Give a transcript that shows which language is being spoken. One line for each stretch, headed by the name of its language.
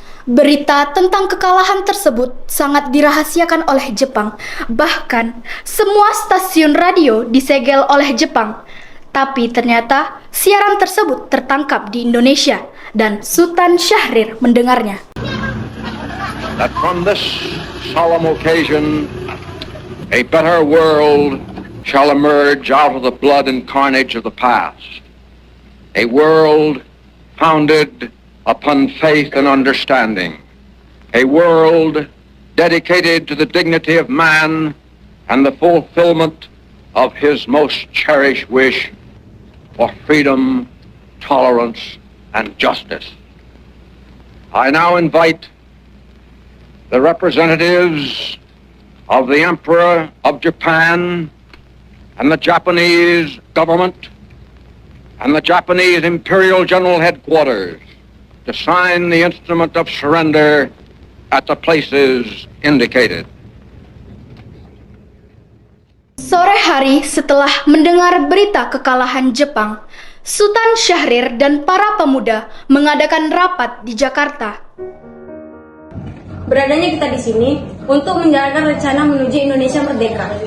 Indonesian: Berita tentang kekalahan tersebut sangat dirahasiakan oleh Jepang. Bahkan, semua stasiun radio disegel oleh Jepang. Tapi ternyata siaran tersebut tertangkap di Indonesia dan Sultan Syahrir mendengarnya.
English: That from this solemn occasion, a better world shall emerge out of the blood and carnage of the past. A world founded upon faith and understanding. A world dedicated to the dignity of man and the fulfillment of his most cherished wish for freedom, tolerance, and justice. I now invite the representatives of the Emperor of Japan and the Japanese government and the Japanese Imperial General Headquarters to sign the instrument of surrender at the places indicated.
Indonesian: Sore hari setelah mendengar berita kekalahan Jepang, Sultan Syahrir dan para pemuda mengadakan rapat di Jakarta. Beradanya kita di sini untuk menjalankan rencana menuju Indonesia merdeka.